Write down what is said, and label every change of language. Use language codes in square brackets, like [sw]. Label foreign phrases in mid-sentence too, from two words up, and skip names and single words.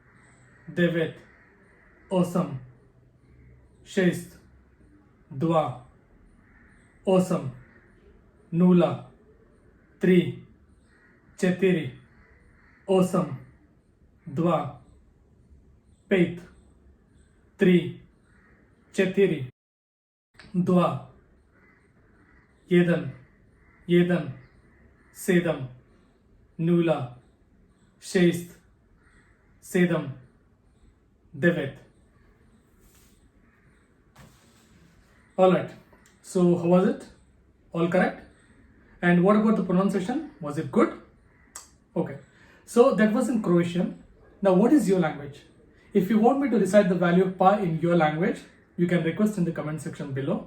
[hr] osam, šest, dva, osam, nula, tri, četiri, osam, dva, pet, tri, četiri, dva, jedan, sedam, nula, šest, sedam, devet. [en] Alright, so how was it? All correct? And what about the pronunciation? Was it good? Okay, so that was in Croatian. Now, what is your language? If you want me to recite the value of pi in your language, you can request in the comment section below.